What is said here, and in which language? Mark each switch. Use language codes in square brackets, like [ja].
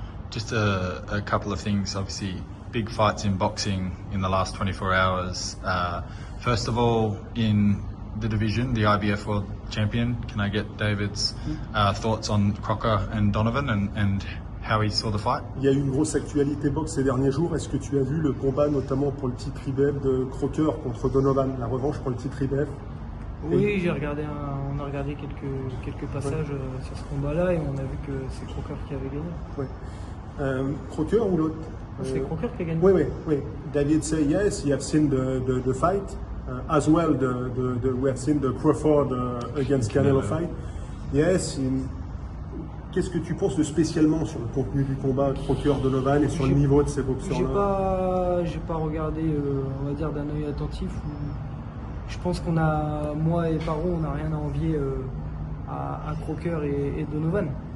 [en] Just a couple of things, obviously big fights in boxing in the last 24 hours. First of all, in the division, the IBF World Champion, can I get David's thoughts on Crocker and Donavon and how he saw the fight? [fr] Il y a eu une grosse actualité boxe ces derniers jours. Est-ce que tu as vu le combat notamment pour le titre IBF de Crocker contre Donavon, la revanche pour le titre IBF? Oui, on a regardé quelques passages sur ce combat-là et on a vu que c'est Crocker qui avait gagné. Ouais. Crocker ou l'autre? C'est Crocker qui a gagné. Oui. [en] David say yes, you have seen the fight. As well, we have seen the Crawford against Canelo fight. Yes. [fr] Qu'est-ce que tu penses spécialement sur le contenu du combat Crocker-Donavon et sur le niveau de ces boxeurs-là? J'ai pas regardé, on va dire, d'un œil attentif. Je pense moi et Paro, on n'a rien à envier à Crocker et Donavon.